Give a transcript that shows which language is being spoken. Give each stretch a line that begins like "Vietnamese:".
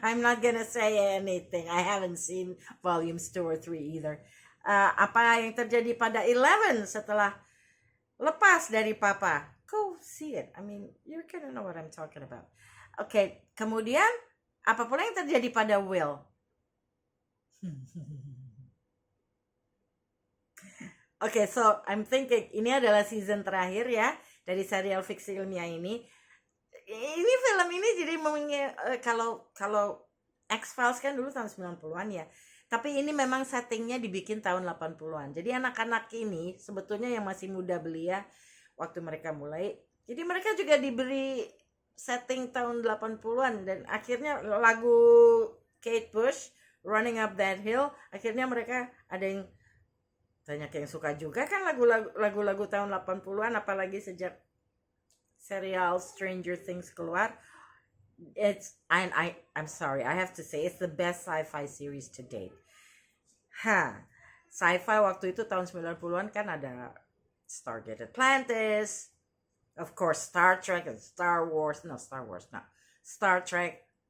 English: I'm not gonna say anything. I haven't seen volumes 2 or 3 either.
Indonesian: Apa yang terjadi pada 11 setelah lepas dari Papa?
English: Go see it. I mean, you're gonna know what I'm talking about.
Indonesian: Okay, kemudian apa pula yang terjadi pada Will?
English: Okay, so I'm thinking
Indonesian: ini adalah season terakhir ya dari serial fiksi ilmiah ini. Ini film ini jadi kalau X-Files kan dulu tahun 90-an ya. Tapi ini memang settingnya dibikin tahun 80-an. Jadi anak-anak ini sebetulnya yang masih muda belia waktu mereka mulai. Jadi mereka juga diberi setting tahun 80-an, dan akhirnya lagu Kate Bush, Running Up That Hill, akhirnya mereka ada yang banyak yang suka juga kan lagu-lagu tahun 80-an, apalagi sejak serial Stranger Things keluar.
English: I'm sorry, I have to say it's the best sci-fi series to date.
Indonesian: Sci-fi waktu itu tahun 90-an kan ada Stargate Atlantis,
English: of course
Indonesian: Star Trek and Star Wars. Star Trek.